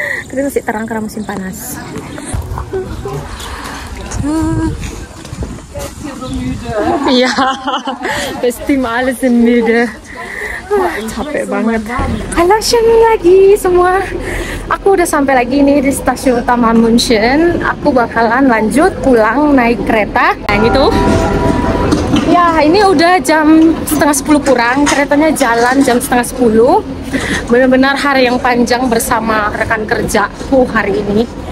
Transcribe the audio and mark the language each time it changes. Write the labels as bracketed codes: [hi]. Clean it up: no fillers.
[id] Tapi masih terang karena musim panas. [de] Ja, das Team alle sind müde. [id] Capek banget. Halo lagi semua. Aku udah sampai lagi nih di stasiun utama München. Aku bakalan lanjut pulang naik kereta. Nah gitu. Ya ini udah jam setengah 10 kurang. Keretanya jalan jam setengah 10. Benar-benar hari yang panjang bersama rekan kerjaku hari ini.